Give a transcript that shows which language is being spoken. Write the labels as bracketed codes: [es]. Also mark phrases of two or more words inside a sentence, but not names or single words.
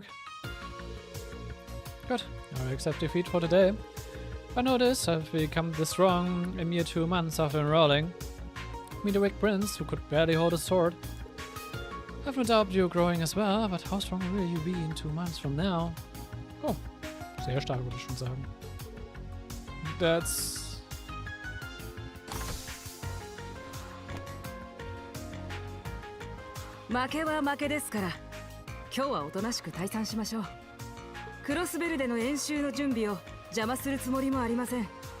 [en] Good. I accept defeat for today. I know this, I've become this strong a mere 2 months after enrolling. Me the weak prince, who could barely hold a sword. I've no doubt you're growing as well, but how strong will you be in 2 months from now? [de] Oh, sehr stark würde ich schon sagen. [en] That's... [ja] 負けは負けですから、今日はおとなしく退散しましょう。クロスベルでの演習の準備を邪魔するつもりもありません。